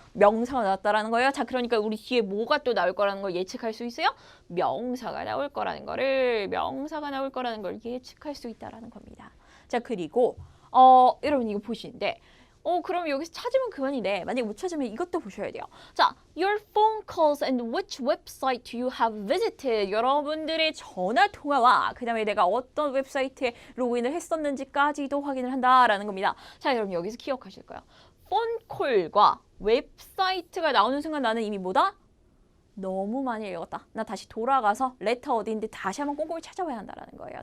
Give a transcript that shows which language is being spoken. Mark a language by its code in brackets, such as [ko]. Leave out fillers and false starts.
[ko] 명사가 나왔다라는 거예요. 자, 그러니까 우리 뒤에 뭐가 또 나올 거라는 걸 예측할 수 있어요? 명사가 나올 거라는 걸 예측할 수 있다라는 겁니다. 자, 그리고 여러분 이거 보시는데 그럼 여기서 찾으면 그만이네. 만약에 못 찾으면 이것도 보셔야 돼요. [en] 자, your phone calls and which website do you have visited? [ko] 여러분들의 전화 통화와 그 다음에 내가 어떤 웹사이트에 로그인을 했었는지까지도 확인을 한다라는 겁니다. 자, 여러분 여기서 기억하실 거예요. 폰콜과 웹사이트가 나오는 순간 나는 이미 뭐다? 너무 많이 읽었다. 나 다시 돌아가서 레터 어디인데 다시 한번 꼼꼼히 찾아봐야 한다는 거예요.